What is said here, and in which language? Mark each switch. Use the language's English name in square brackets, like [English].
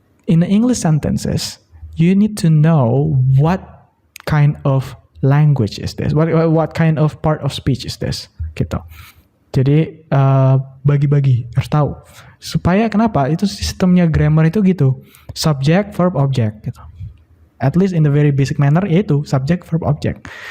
[English] In the English sentences, you need to know what kind of language is this, what kind of part of speech is this, [Indonesian] gitu. Jadi bagi-bagi, harus tahu. [English] Supaya kenapa? [Indonesian] Itu sistemnya grammar itu gitu. [English] Subject, verb, object gitu. At least in the very basic manner [Indonesian] yaitu [English] subject, verb, object.